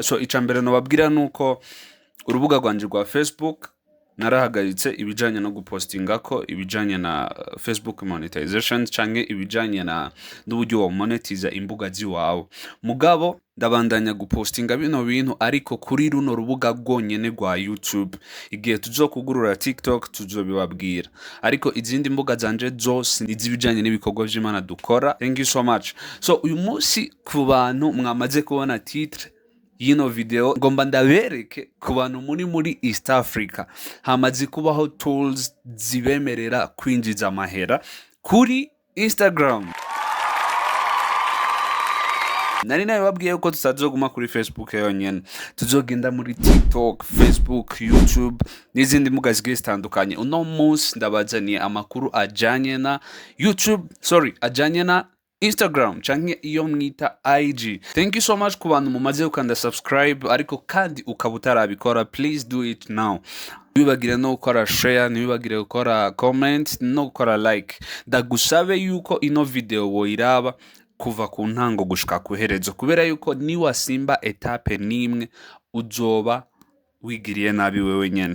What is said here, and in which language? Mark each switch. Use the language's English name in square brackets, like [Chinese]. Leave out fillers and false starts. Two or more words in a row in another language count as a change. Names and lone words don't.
[Rundi] So icambere nobabwira nuko urubuga rwanje rwa Facebook narahagaritse ibijanye no gupostingako ibijanye na Facebook monetization canke ibijanye na n'uburyo wo monetiza imbuga ziwawe. Mugabo ndabandanya gupostinga bino bintu ariko kuri runo rubuga rwonyene rwa YouTube. Igihe tuzokugurura TikTok tuzobibabwira, ariko izindi mbuga zanje zose nizibijanye n'ibikorwa vy'Imana dukora. [English] Thank you so much. [Rundi] So uyu munsi ku bantu mwamaze kubona titre yino video, ngomba ndabereke ku bantu muri East Africa hamaze kubaho tools zibemerera kwinjiza amahera kuri Instagram. Nari nabibabwiye ko tutazoguma kuri Facebook yonyene, tuzogenda muri TikTok, Facebook, YouTube n'izindi mbuga zigiye zitandukanye. Uno munsi ndabazaniye amakuru ajanye na ajanye na Instagram canke iyo mwita IG. [English] Thank you so much [Rundi] ku bantu mumaze gukanda subscribe, ariko kandi ukaba utarabikora, [English] please do it now. [Rundi] Ntiwibagire no gukora share, ntiwibagire gukora comment no gukora like. Ndagusabe yuko ino video woyiraba kuva ku ntango gushika ku herezo, kubera yuko niwasimba etape nimwe uzoba wigiriye nabi wewe nyene.